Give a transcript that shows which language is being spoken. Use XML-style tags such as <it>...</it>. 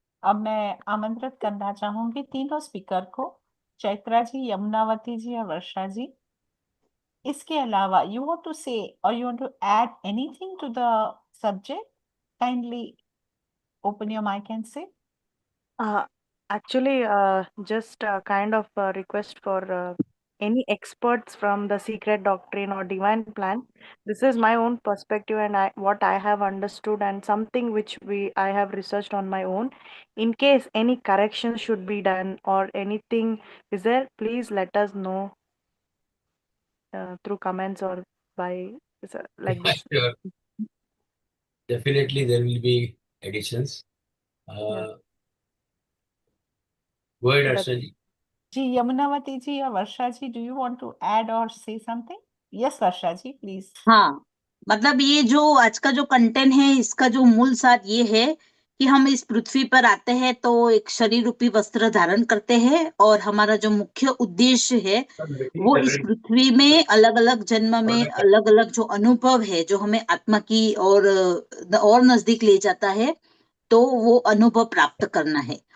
<hi>अब मैं आमंत्रित करना चाहूंगी तीनों स्पीकर को, चैत्रा जी, यमुनावती जी और वर्षा जी। इसके अलावा</hi> <en>You want to say और you want to add anything to the subject, kindly open your mic and say. Actually, just a kind of request for any experts from the secret doctrine or divine plan. This is my own perspective and what I have understood and something which I have researched on my own. In case any corrections should be done or anything is there, please let us know through comments or by like this. Sure. Definitely there will be additions. Yeah. Go ahead, That- Arshana ji. जी, यमुनावती जी और Varsha ji, do you want to add or say something? Yes, Varsha ji, please.</en> <hi>हाँ, मतलब ये जो आज का जो content है, इसका जो मूल सार ये है कि हम इस पृथ्वी पर आते हैं तो एक शरीर रूपी वस्त्र धारण करते हैं और हमारा जो मुख्य उद्देश्य है वो इस पृथ्वी में अलग अलग जन्म में अलग अलग जो अनुभव है जो हमें आत्मा की और नजदीक ले जाता है, तो वो अनुभव प्राप्त करना है।</hi>